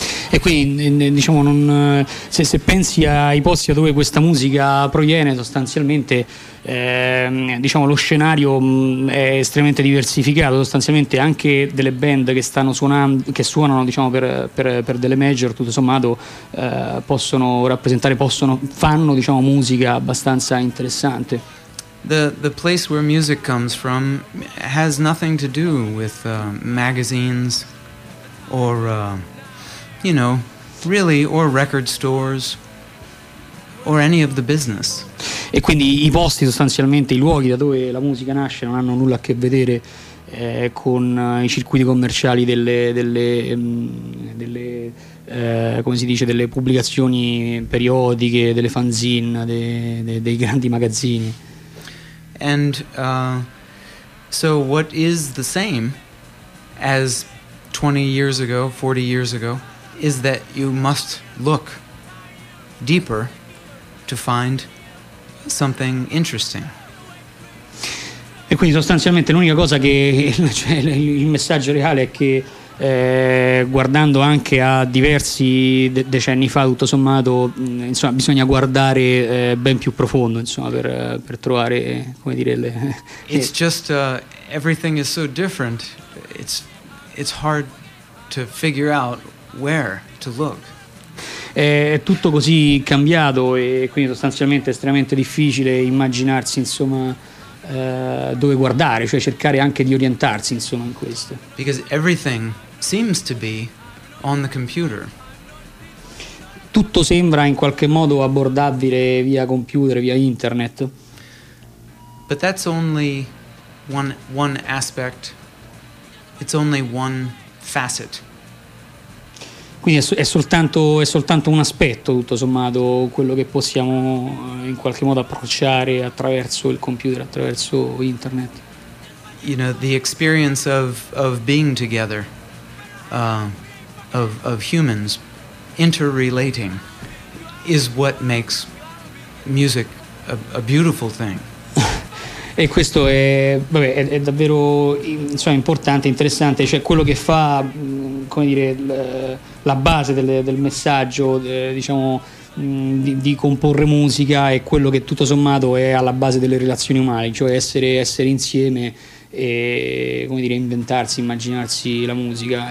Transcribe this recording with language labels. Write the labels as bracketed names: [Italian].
[Italian] E quindi, diciamo, se pensi ai posti da dove questa musica proviene, sostanzialmente diciamo, lo scenario è estremamente diversificato. Sostanzialmente anche delle band che stanno suonando, che suonano, diciamo, per delle major, tutto sommato fanno, diciamo, musica abbastanza interessante. [English] The place where music comes from has nothing to do with magazines or or record stores or any of the business. [Italian] E quindi i posti, sostanzialmente i luoghi da dove la musica nasce, non hanno nulla a che vedere con i circuiti commerciali delle pubblicazioni periodiche, delle fanzine, dei grandi magazzini. [English] And so what is the same as 20 years ago, 40 years ago, is that you must look deeper to find something interesting. [Italian] E quindi sostanzialmente l'unica cosa che, cioè, il messaggio reale è che guardando anche a diversi decenni fa, tutto sommato, insomma, bisogna guardare ben più profondo, insomma, per trovare, come dire, [English] It's just everything is so different. It's hard to figure out where to look. [Italian] È tutto così cambiato, e quindi sostanzialmente è estremamente difficile immaginarsi, insomma, dove guardare, cioè cercare anche di orientarsi, insomma, in questo. [English] Because everything seems to be on the computer. [Italian] Tutto sembra in qualche modo abbordabile via computer, via internet. [English] But that's only one aspect. It's only one facet. [Italian] Quindi è soltanto un aspetto, tutto sommato, quello che possiamo in qualche modo approcciare attraverso il computer, attraverso internet. [English] you know, the experience of being together, of humans interrelating, is what makes music a beautiful thing. [Italian] E questo è, vabbè, è davvero, insomma, importante, interessante, cioè quello che fa, come dire, la base del messaggio, diciamo, di comporre musica, è quello che tutto sommato è alla base delle relazioni umane, cioè essere insieme e, come dire, inventarsi, immaginarsi la musica.